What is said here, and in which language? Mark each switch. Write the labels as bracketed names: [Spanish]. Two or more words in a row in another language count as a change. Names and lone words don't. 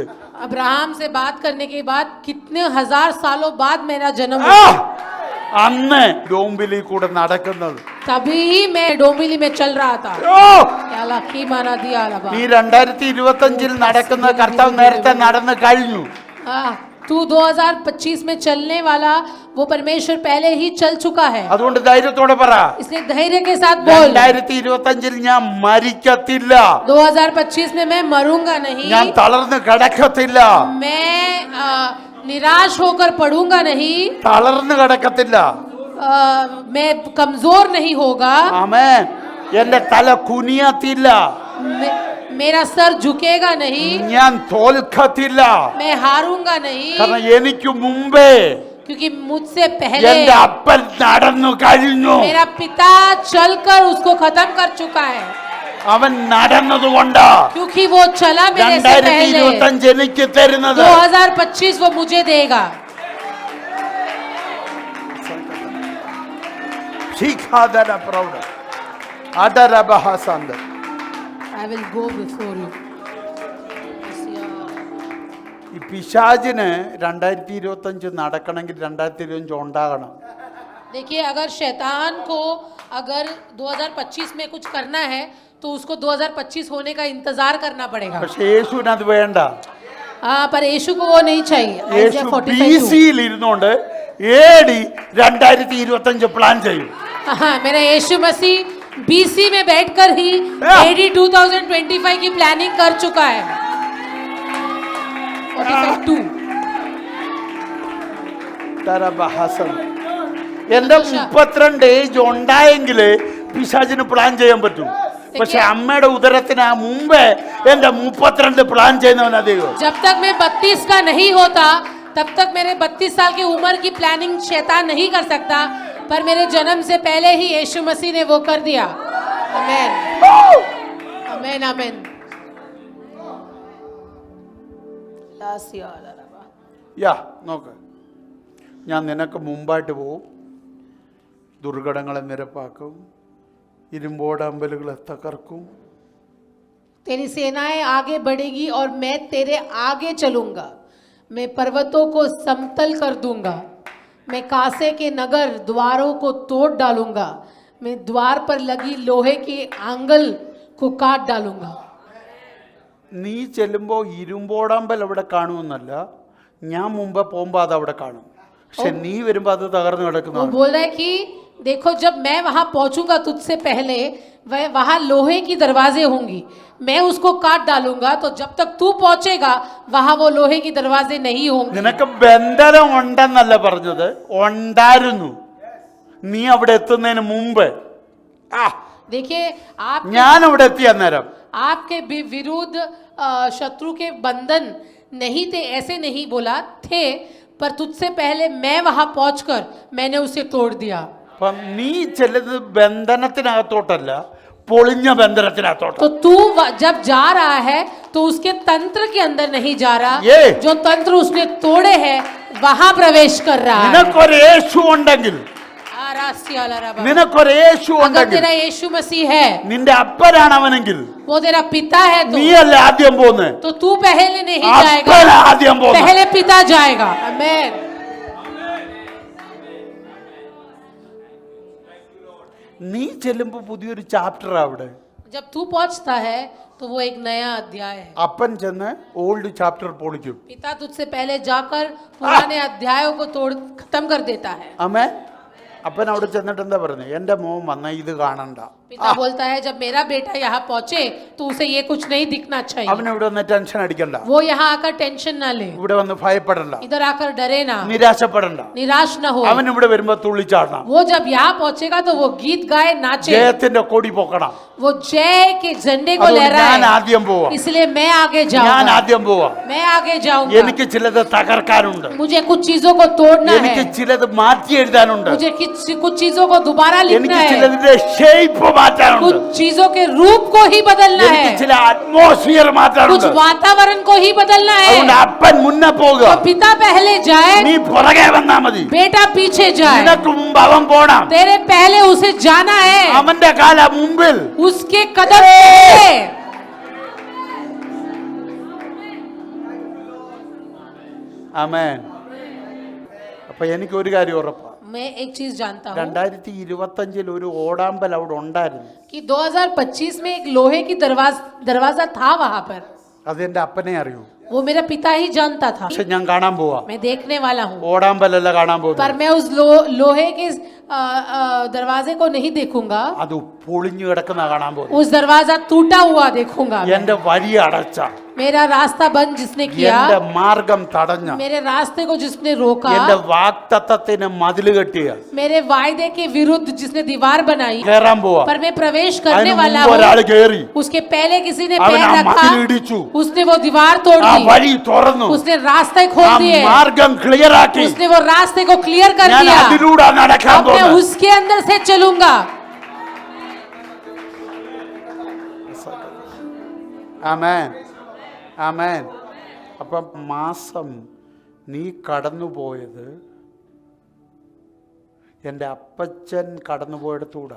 [Hindi] अब्राहम से बात करने के बाद कितने हजार सालों बाद मेरा जन्म ആ! हुआ. [Malayalam] അന്ന് ഡോംബിലി കൂടെ നടക്കുന്നത്. [Hindi] तभी मैं डोमिली में चल रहा था. ഓ! या लाखी माना दिया लबा. [Malayalam] നീ 2025 നടക്കുന്ന കർത്താവ് നേരത്തെ നടന്നു കഴിഞ്ഞു. [Hindi] तू 2025 में चलने वाला वो परमेश्वर पहले ही चल चुका है. [Malayalam] അതുകൊണ്ട് ധൈര്യത്തോടെ പറ, [Hindi] इसलिए धैर्य के साथ बोल. [Malayalam] 2025 ഞാൻ മരിക്കത്തില്ല. [Hindi] 2025 में मैं मरूंगा नहीं. [Malayalam] ഞാൻ തളർന്ന് കിടക്കത്തില്ല. [Hindi] मैं निराश होकर पड़ूंगा नहीं. [Malayalam] തളർന്ന് കിടക്കത്തില്ല. [Hindi] मैं कमजोर नहीं होगा. [Malayalam] ആമേൻ. എന്റെ തല കുനിയത്തില്ല. [Hindi] मेरा सर झुकेगा नहीं. [Malayalam] ഞാൻ തോൽക്കത്തില്ല. [Hindi] मैं हारूंगा नहीं. [Malayalam] കാരണം എനിക്ക് മുമ്പേ [Hindi] क्योंकि मुझसे पहले [Malayalam] എന്റെ അപ്പൻ നടന്നു കഴിഞ്ഞു. [Hindi] मेरा पिता चलकर उसको खत्म कर चुका है. [Malayalam] അവൻ നടന്നതുകൊണ്ട് [Hindi] क्योंकि वो चला मेरे से पहले. [Malayalam] 2025 എനിക്ക് തരുന്നത് [Hindi] 2025 वो मुझे देगा. ശിഖാദന പ്രൗഢ അദരബഹസന്ദ. [English] I will go before you. [Malayalam] ഈ പിശാചിന് 2025 നടക്കണമെങ്കിൽ 2025 ഉണ്ടാകണം. [Hindi] देखिए अगर शैतान को अगर 2025 में कुछ करना है तो उसको 2025 होने का इंतजार करना पड़ेगा. [Malayalam] പക്ഷെ യേശുവിന് അത് വേണ്ട. [Hindi] हाँ पर यीशु को वो नहीं चाहिए. [Malayalam] യേശു Isaiah 45:2. BC-യിൽ ഇരുന്നുകൊണ്ട് AD 2025 പ്ലാൻ ചെയ്യും. [Hindi] हाँ मेरा यीशु मसीह BC में बैठकर ही AD 2025 की प्लानिंग कर चुका है. 45:2. തരബഹസൻ. [Malayalam] എന്റെ 32 ഏജ് ഉണ്ടായെങ്കിൽ പിശാചിന് പ്ലാൻ ചെയ്യാൻ പറ്റും. പക്ഷെ അമ്മയുടെ ഉദരത്തിന് ആ മുമ്പേ എന്റെ 32 പ്ലാൻ ചെയ്യുന്നവനാ ദൈവം. [Hindi] जब तक मैं 32 का नहीं होता तब तक मेरे 32 साल की उम्र की प्लानिंग शैतान नहीं कर सकता. पर मेरे जन्म से पहले ही यीशु मसीह ने वो कर दिया. आमीन. आमेन आमेन [Malayalam] യാ നോക്ക്, ഞാൻ നിനക്ക് മുമ്പായിട്ട് പോവും, ദുർഘടങ്ങളെ നിരപ്പാക്കും, ഇരുമ്പോടമ്പലുകളെ തകർക്കും. [Hindi] तेरी सेनाएं आगे बढ़ेगी और मैं तेरे आगे चलूंगा. मैं पर्वतों को समतल कर दूंगा. मैं कासे के नगर द्वारों को तोड़ डालूंगा. मैं द्वार पर लगी लोहे की आंगल को काट डालूंगा. [Malayalam] നീ ചെല്ലുമ്പോൾ ഇരുമ്പോടമ്പൽ അവിടെ കാണുമെന്നല്ല, ഞാൻ മുമ്പ് പോകുമ്പോൾ അത് അവിടെ കാണും. പക്ഷെ നീ വരുമ്പോൾ അത് തകർന്നു [Hindi] वो [Malayalam] കിടക്കുന്നു. [Hindi] बोल रहा है कि देखो जब मैं वहां पहुंचूंगा तुझसे पहले वह वहां लोहे की दरवाजे होंगी, मैं उसको काट डालूंगा. तो जब तक तू पहुंचेगा वहां वो लोहे की दरवाजे नहीं होंगे. [Malayalam] നിനക്ക് ബന്ധനം ഉണ്ടെന്നല്ല പറഞ്ഞത്, ഉണ്ടായിരുന്നു. നീ അവിടെ എത്തുന്നതിന് മുമ്പ് [Hindi] देखिए आप [Malayalam] ഞാൻ അവിടെ എത്തിയ നേരം [Hindi] आपके विरुद्ध शत्रु के बंधन नहीं थे, ऐसे नहीं बोला थे, पर तुझसे पहले मैं वहां पहुंचकर मैंने उसे तोड़ दिया. [Malayalam] അപ്പം നീ ചെല്ലുന്നത് ബന്ധനത്തിനകത്തോട്ടല്ല, പൊളിഞ്ഞ ബന്ധനത്തിനകത്തോട്ട്. [Hindi] तो तू जब जा रहा है तो उसके तंत्र के अंदर नहीं जा रहा, ये जो तंत्र उसने तोड़े हैं वहां प्रवेश कर रहा है. [Malayalam] നിനക്കൊരു യേശു ഉണ്ടെങ്കിൽ, നിനക്കൊരു യേശു [Hindi] अगर [Malayalam] ഉണ്ടെങ്കിൽ, [Hindi] तेरा यीशु मसीह है, [Malayalam] നിന്റെ അപ്പനാണ് അവനെങ്കിൽ, [Hindi] वो तेरा पिता है, [Malayalam] നീയല്ല ആദ്യം പോകുന്നത്, [Hindi] तो तू पहले नहीं जाएगा, [Malayalam] അപ്പൻ ആദ്യം പോകുന്നത്. [Hindi] पहले पिता जाएगा. आमीन. [Malayalam] നീ ചെല്ലുമ്പോൾ പുതിയൊരു ചാപ്റ്റർ അവിടെ. [Hindi] जब तू पहुंचता है तो वो एक नया अध्याय है. [Malayalam] അപ്പൻ ചെന്ന് [English] old chapter [Malayalam] പൊളിക്കും. [Hindi] पिता तुझसे पहले जाकर पुराने अध्यायों को तोड़ खत्म कर देता है. [Malayalam] അമ്മേ, അപ്പൻ അവിടെ ചെന്നിട്ട് എന്താ പറഞ്ഞത്? എൻ്റെ മോൻ വന്ന ഇത് കാണണ്ട. [Hindi] पिता बोलता है जब मेरा बेटा यहाँ पहुंचे तो उसे ये कुछ नहीं दिखना चाहिए. [Malayalam] അവൻ ഇവിടെ വന്ന് ടെൻഷൻ അടിക്കണ്ട, [Hindi] वो यहाँ आकर टेंशन ना ले, [Malayalam] ഇവിടെ വന്ന് ഭയപ്പെടണ്ട, [Hindi] इधर आकर डरे ना, [Malayalam] നിരാശപ്പെടണ്ട. [Hindi] निराश ना हो. [Malayalam] അവൻ ഇവിടെ വരുമ്പോ തുള്ളിച്ചാടണം, [Hindi] वो जब यहाँ पहुंचेगा तो वो गीत गाए, नाचे, [Malayalam] ജയത്തിന്റെ കൊടി പൊക്കണം. [Hindi] वो जय के झंडे को [Malayalam] അതുകൊണ്ട് ഞാൻ [Hindi] लहराए. [Malayalam] ആദ്യം പോവാ, [Hindi] इसलिए मैं आगे [Malayalam] ഞാൻ [Hindi] जाऊंगा, [Malayalam] ആദ്യം പോവാ. [Hindi] मैं आगे जाऊंगा. [Malayalam] എനിക്ക് ചിലത് തകർക്കാനുണ്ട്, [Hindi] मुझे कुछ चीजों को तोड़ना [Malayalam] എനിക്ക് [Hindi] है, [Malayalam] ചിലത് മാറ്റി എഴുതാനുണ്ട്, [Hindi] मुझे कुछ चीजों को दोबारा लिखना [Malayalam] എനിക്ക് [Hindi] है, [Malayalam] ചിലതിന്റെ ഷേപ്പ് മാറ്റാനുണ്ട്, [Hindi] कुछ चीजों के रूप को ही बदलना [Malayalam] എനിക്ക് [Hindi] है, [Malayalam] ചില അറ്റ്മോസ്ഫിയർ [Hindi] कुछ [Malayalam] മാറ്റാനുണ്ട്. [Hindi] वातावरण को ही बदलना [Malayalam] അതുകൊണ്ട് [Hindi] है. [Malayalam] അപ്പൻ മുന്നേ പോകുക, [Hindi] तो पिता पहले जाए, [Malayalam] നീ പുറകെ വന്നാ മതി. [Hindi] बेटा पीछे जाए. [Malayalam] നിനക്ക് മുമ്പ് അവൻ പോണം, [Hindi] तेरे पहले उसे जाना है, [Malayalam] അവന്റെ കാല മുമ്പിൽ. [Hindi] उसके कदम पहले. [Malayalam] ആമേൻ. അപ്പൊ എനിക്ക് ഒരു കാര്യം ഉറപ്പാ, [Hindi] मैं एक चीज जानता हूँ [Malayalam] 2025 ഒരു ഓടാമ്പൽ അവിടെ ഉണ്ടായിരുന്നു. [Hindi] कि 2025 में एक लोहे की दरवाजा था वहां पर. [Malayalam] അതെന്റെ അപ്പനെ അറിയൂ, [Hindi] वो मेरा पिता ही जानता था. [Malayalam] പക്ഷെ ഞാൻ കാണാൻ പോവാ. [Hindi] मैं देखने वाला हूँ, [Malayalam] ഓടാമ്പലല്ല കാണാൻ [Hindi] पर [Malayalam] പോകുന്നത്, [Hindi] मैं उस लोहे के दरवाजे को नहीं देखूंगा, [Malayalam] അത് പൊളിഞ്ഞു കിടക്കുന്ന കാണാൻ പോകുന്നത്. [Hindi] उस दरवाजा टूटा हुआ देखूंगा. [Malayalam] എന്റെ വഴി അടച്ച, [Hindi] मेरा रास्ता बंद जिसने किया, [Malayalam] എന്റെ മാർഗം തടഞ്ഞ, [Hindi] मेरे रास्ते को जिसने रोका, [Malayalam] എന്റെ വാക്തത്വത്തിന് മതില് കെട്ടിയ [Hindi] मेरे वायदे के विरुद्ध जिसने दीवार बनाई, [Malayalam] കയറാൻ പോവാ. [Hindi] पर मैं प्रवेश करने [Malayalam] അതിന് [Hindi] वाला [Malayalam] മുമ്പ് ഒരാൾ [Hindi] हूँ. [Malayalam] കയറി, [Hindi] उसके पहले किसी ने [Malayalam] അവൻ [Hindi] पैर [Malayalam] ആ [Hindi] रखा, [Malayalam] മതിൽ ഇടിച്ചു, [Hindi] उसने वो दीवार तोड़ [Malayalam] ആ [Hindi] दी, [Malayalam] വഴി തുറന്നു, [Hindi] उसने रास्ते [Malayalam] ആ [Hindi] खोल दिए, [Malayalam] മാർഗം ക്ലിയർ ആക്കി. [Hindi] उसने वो रास्ते को क्लियर कर [Malayalam] ഞാൻ [Hindi] दिया. [Malayalam] അതിലൂടെ നടക്കാൻ [Hindi] अब मैं [Malayalam] പോകുന്നത്. [Hindi] उसके अंदर से चलूंगा. [Malayalam] ആമേൻ, ആമേൻ. അപ്പം മാസം നീ കടന്നുപോയത് എൻ്റെ അപ്പച്ചൻ കടന്നുപോയിടത്തൂടാ.